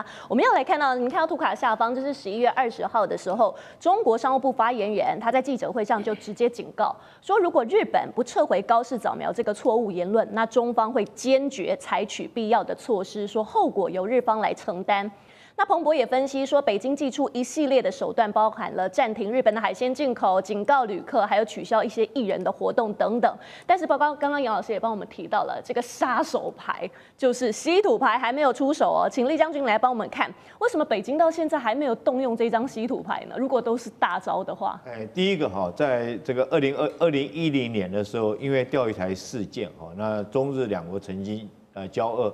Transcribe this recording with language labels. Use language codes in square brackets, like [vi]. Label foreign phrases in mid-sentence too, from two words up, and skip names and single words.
[zh] 我們要來看到，你看到圖卡下方，這是11月20號的時候，中國商務部發言人他在記者會上就直接警告說，如果日本不撤回高市早苗這個錯誤言論，那中方會堅決採取必要的措施，說後果由日方來承擔。那彭博也分析說，北京祭出一系列的手段，包含了暫停日本的海鮮進口、警告旅客，還有取消一些藝人的活動等等。但是，包括刚刚杨老師也帮我們提到了这個殺手牌，就是稀土牌還沒有出手哦。請酈將軍來幫我們看，為什麼北京到現在還沒有動用這張稀土牌呢？如果都是大招的話，第一個哈，在這個2010年的時候，因為釣魚台事件哈，那中日兩國曾經交惡。